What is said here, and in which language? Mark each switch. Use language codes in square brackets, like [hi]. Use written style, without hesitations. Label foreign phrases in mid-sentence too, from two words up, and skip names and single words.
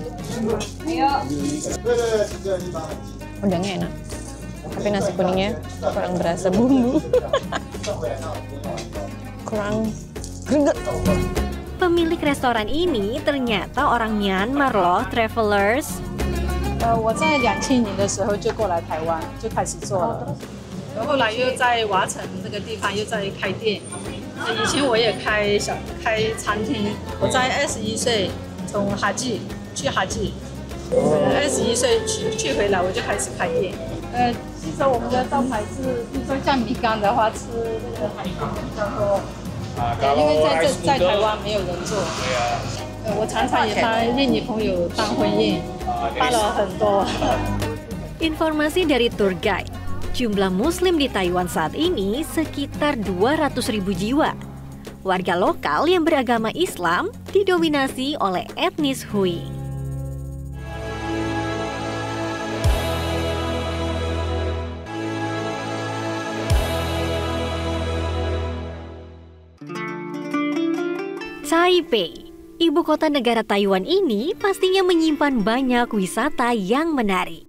[id] Udangnya enak, tapi nasi kuningnya kurang berasa bumbu. Kurang greget. Pemilik restoran ini ternyata orang Myanmar loh, travelers. [zh] 我在2000年的时候就过来台湾，就开始做了。后来又在华城这个地方又在开店。以前我也开餐厅，我在21岁从哈记去哈记，21岁去回来我就开始开店。其实我们的招牌是，比如说像米缸的话，吃那个海鲜比较多。因为在台湾没有人做。我常常也帮印尼朋友办婚宴，办了很多。 [id] Informasi dari [en] tour guide, [id] jumlah muslim di Taiwan saat ini sekitar 200.000 jiwa. Warga lokal yang beragama Islam didominasi oleh etnis Hui. Taipei, ibu kota negara Taiwan ini pastinya menyimpan banyak wisata yang menarik.